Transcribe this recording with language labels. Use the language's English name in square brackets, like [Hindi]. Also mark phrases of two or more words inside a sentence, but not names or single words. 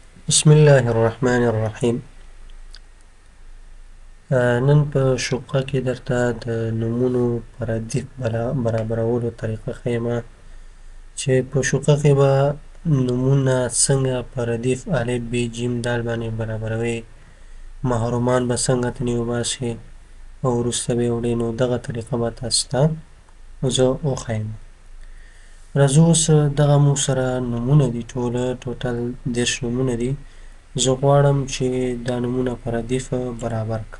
[Pashto] بسم الله الرحمن الرحیم. نن په شقه کې درته د نومونو په ردیف برابرولو طریقه ښیم چې په شقه کې به نومونه څنګه په ردیف الف ب ج د باندې برابروي، محرومان به څنګه ترې وباسي او وروسته به یې وړي. نو دغه طریقه به تاسو ته زه وښیم. راځو اوس دغه موږ سره نومونه دي، ټوټل 10 نومونه دي. زه غواړم چې دا نومونه په ردیف برابر کړم.